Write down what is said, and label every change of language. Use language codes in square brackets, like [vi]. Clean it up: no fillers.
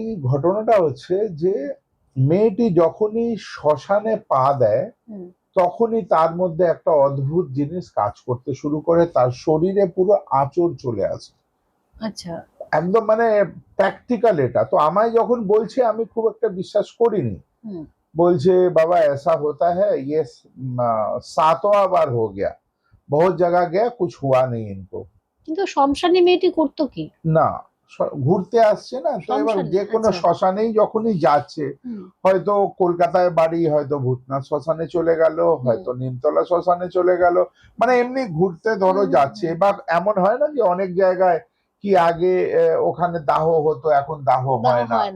[bn] ঘটনাটা হচ্ছে যে মেয়েটি যখনই শ্মশানে পা দেয় তখনই তার মধ্যে একটা অদ্ভুত জিনিস কাজ করতে শুরু করে, তার শরীরে পুরো আঁচড় চলে আসে। আচ্ছা। একদম মানে প্র্যাকটিক্যাল এটা। তো আমায় যখন বলছে আমি খুব একটা বিশ্বাস করিনি। বলছে বাবা [hi] ऐसा होता है, ये 7वां बार हो गया, बहुत जगह गया, कुछ हुआ नहीं इनको। [bn] কিন্তু শ্মশানে মেয়েটি করতো কি? না, ঘুরতে আসছে না, তো এবার শ্মশানে? যে কোনো আচ্ছা। শ্মশানেই যখনই যাচ্ছে, হয়তো কলকাতায় বাড়ি, হয়তো ভূতনাথ শ্মশানে চলে গেল, হয়তো নিমতলা শ্মশানে চলে গেল, মানে এমনি ঘুরতে ধরো যাচ্ছে। বা এমন হয় না যে অনেক জায়গায় কি আগে ওখানে দাহ হতো, এখন দাহ হয় না।